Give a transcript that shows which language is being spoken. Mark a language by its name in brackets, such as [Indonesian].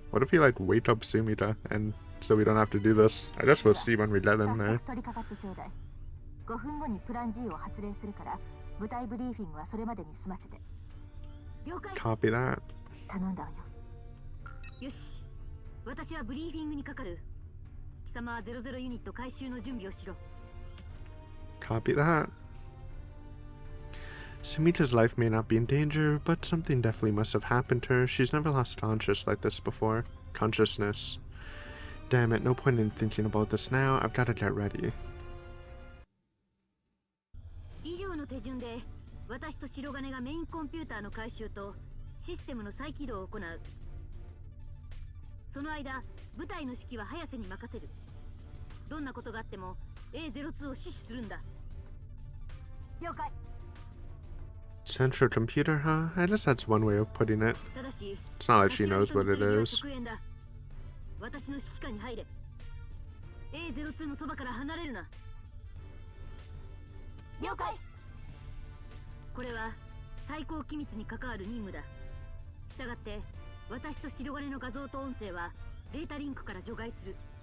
[English] What if we like wake up Sumita and so we don't have to do this? I guess we'll see when we get in there. [Japanese] 5分後にプラン G を発令するから部隊ブリーフィングはそれまでに済ませて。了解。 [English] Copy that. [Japanese] 頼んだわよ。よし、私はブリーフィングにかかる。貴様は00ユニット回収の準備をしろ。 [English] Copy that. Sumita's life may not be in danger, but something definitely must have happened to her. She's never lost consciousness. Damn it, no point in thinking about this now. I've got to get ready. [Japanese] 以上の手順で私と白金がメインコンピューターの回収とシステムの再起動を行う。その間、部隊の指揮は早瀬に任せる。どんなことがあっても A02 を死守するんだ。了解。 [English] Central computer, huh? I guess that's one way of putting it. It's not like she knows what it is. [Japanese] 私の指揮下に入れ。 A02 のそばから離れるな。了解。これは最高機密に関わる任務だ。したがって私と白金の画像と音声はデータリンクから除外する。